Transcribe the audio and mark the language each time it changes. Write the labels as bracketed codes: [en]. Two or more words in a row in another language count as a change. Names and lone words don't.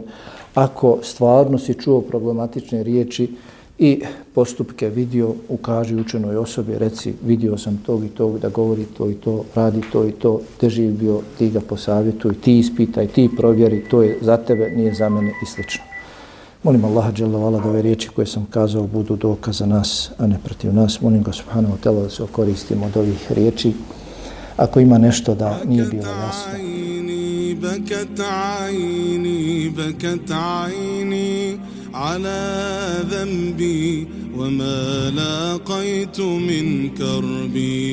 [bs] Ako stvarno si čuo problematične riječi i postupke vidio, ukaži učenoj osobi, reci vidio sam tog i tog da govori to i to, radi to i to, te živ bio, ti ga posavjetuj, ti ispitaj, ti provjeri, to je za tebe, nije za mene i slično. Molim Allaha [ar] جل وعلا [bs] da ove riječi koje sam kazao budu dokaz za nas, a ne protiv nas. Molim ga [ar] سبحانه وتعالى [bs] da se okoristimo od ovih riječi. Ako ima nešto da nije bilo jasno. [ar] بكت عيني على ذنبي وما لاقيت من كربي